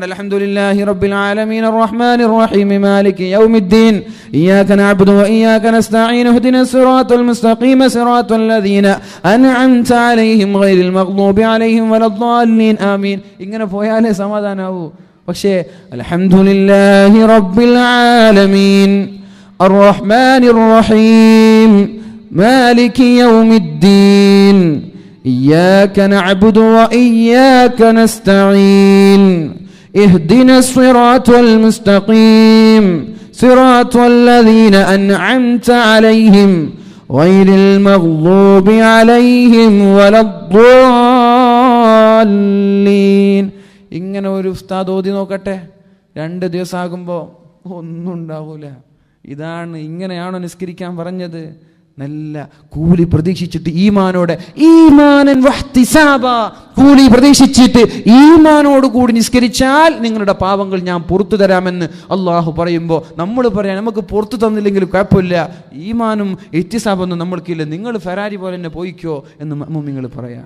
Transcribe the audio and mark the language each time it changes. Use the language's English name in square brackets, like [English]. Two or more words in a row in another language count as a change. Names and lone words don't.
[Arabic] الحمد لله رب العالمين الرحمن الرحيم مالك يوم الدين إياك نعبد وإياك نستعين اهدنا الصراط المستقيم صراط الذين أنعمت عليهم غير المغضوب عليهم ولا الضالين آمين. [Malayalam] ഇങ്ങനെ പോയാലേ സമാധാനാവൂ. [Arabic] പക്ഷേ الحمد لله رب العالمين الرحمن الرحيم مالك يوم الدين إياك نعبد وإياك نستعين اهدنا الصراط المستقيم صراط الذين أنعمت عليهم غير المغضوب عليهم ولا الضالين. [Malayalam] ഇങ്ങനെ ഒരു ഉസ്താദ് ഓതി നോക്കട്ടെ, 2 ദിവസമാകുമ്പോൾ ഒന്നും ഉണ്ടാവൂല. ഇങ്ങനെയാണോ നിസ്കരിക്കാൻ പറഞ്ഞത്? നല്ല കൂലി പ്രതീക്ഷിച്ചിട്ട് ഈമാനോടെ, [Arabic] إيمانا واحتسابا, [Malayalam] കൂലി പ്രതീക്ഷിച്ചിട്ട് ഈമാനോട് കൂടി നിസ്കരിച്ചാൽ നിങ്ങളുടെ പാപങ്ങൾ ഞാൻ പുറത്തു തരാമെന്ന് അള്ളാഹു പറയുമ്പോൾ നമ്മൾ പറയാം, നമുക്ക് പുറത്തു തന്നില്ലെങ്കിൽ കുഴപ്പമില്ല, ഈമാനും ഇഹ്തിസാബൊന്നും നമ്മൾക്കില്ല, നിങ്ങൾ ഫെറാരി പോലെ തന്നെ പോയിക്കോ എന്ന് മുഅ്മിനീങ്ങൾ പറയാണ്.